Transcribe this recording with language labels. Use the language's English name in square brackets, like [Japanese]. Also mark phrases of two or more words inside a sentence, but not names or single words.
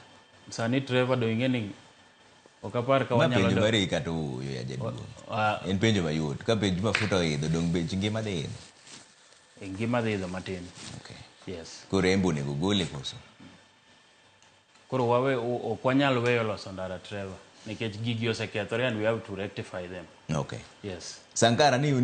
[Luo (Kenya and Tanzania)] Sani Trevor do ing'eni okapar ka wanyalo penjo mari ka to ya jaduong. En penjo mayot. Ka bech mafuta idho dong bech ngima dhi idho. Ngima dhi idho matin. Okay. Yes. Koro embo nego gole koso. Koro wawe ok wanyalo weyo loso ndara Trevor nikech gigi osekethore [English] and we have to rectify them. [Luo (Kenya and Tanzania)] Okay. Yes. Sankara ni